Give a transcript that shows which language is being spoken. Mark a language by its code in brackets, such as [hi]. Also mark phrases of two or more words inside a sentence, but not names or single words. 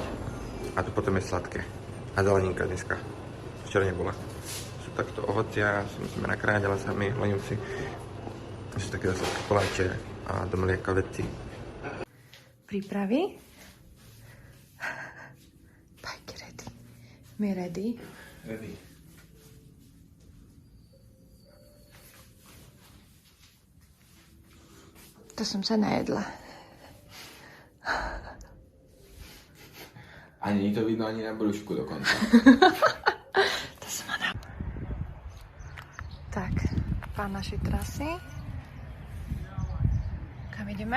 [sk] A tu potom je sladké. A zeleninka dneska. Včera nebola. Sú takto ovocia, si musíme nakrájať, ale sami lenivci. Sú také sladké koláče a do mlieka veci. Prípravy? Bajky ready. My ready? Ready. To som sa najedla. A není to vidno ani na brúšku dokonca. To som ona. Tak, pán našej trasy. Kam ideme?